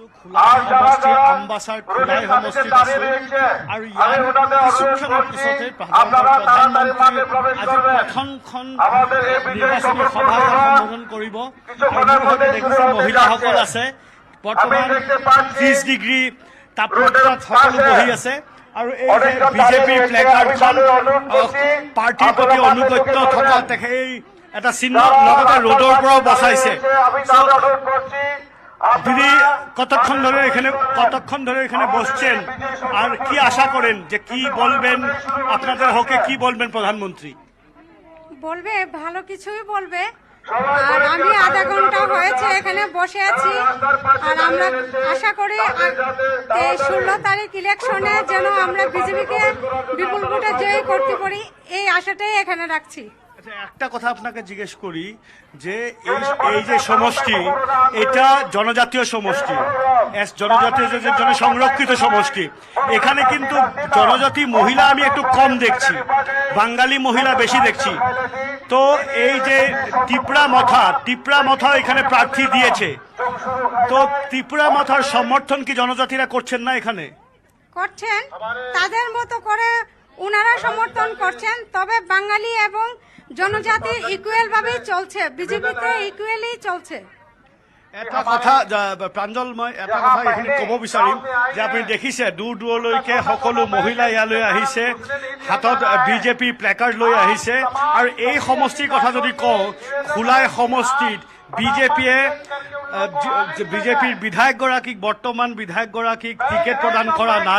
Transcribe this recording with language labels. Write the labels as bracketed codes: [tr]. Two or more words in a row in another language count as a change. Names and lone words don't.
[as] খোলাই সমষ্টি আম্বাসাৰ খোলাই সমষ্টিত আছো আৰু ইয়াৰ কিছুক্ষণৰ পিছতে প্ৰধানমন্ত্ৰী আজি প্ৰথমখন নিৰ্বাচনী সভাত সম্বোধন কৰিব। আৰু মোৰ সৈতে দেখিছে মহিলাসকল আছে। বৰ্তমান 30 ডিগ্ৰী তাপমাত্ৰাত সকলো বহি আছে আৰু এই বিজেপিৰ প্লেকাৰ্ডখন পাৰ্টিৰ প্ৰতি অনুগত্য থকা সেই এটা চিহ্ন লগতে রোডৰ পরাও বসাইছে। [bn] দিদি কতক্ষণ ধরে এখানে বসছেন আর কি আশা করেন যে কি বলবেন, আপনাদের হকে কি বলবেন প্রধানমন্ত্রী? বলবে ভালো কিছুই বলবে। আর আমি আধা ঘন্টা হয়েছে এখানে বসে আছি আর আমরা আশা করি 16 তারিখ ইলেকশনে যেন আমরা বিজেপিকে বিপুল ভোটে জয়ী করতে পারি, এই আশাটাই এখানে রাখছি। একটা কথা আপনাকে জিজ্ঞেস করি যে এই যে সমষ্টি, এটা জনজাতীয় সমষ্টি, জনজাতীয় জনসংরক্ষিত সমষ্টি। এখানে কিন্তু জনজাতি মহিলা আমি একটু কম দেখছি, বাঙালি মহিলা বেশি দেখছি। তো এই যে টিপরা মথা এখানে প্রার্থী দিয়েছে, তো ত্রিপুরা মথার সমর্থন কি জনজাতিরা করছেন না? এখানে করছেন, তাদের মতো করে ওনারা সমর্থন করছেন। তবে বাঙালি এবং জনজাতি ইকুয়াল ভাবে চলছে, বিজেপিতে ইকুয়ালি চলছে। [as] এটা কথা প্ৰাঞ্জল, মই এটা কথা এইখিনি ক'ব বিচাৰিম যে আপুনি দেখিছে দূৰ দূৰলৈকে সকলো মহিলা ইয়ালৈ আহিছে, হাতত বিজেপি প্লেকাৰ্ড লৈ আহিছে। আৰু এই সমষ্টিৰ কথা যদি কওঁ, খোলাই সমষ্টিত বিজেপিৰ বৰ্তমান বিধায়কগৰাকীক টিকেট প্ৰদান কৰা নাই।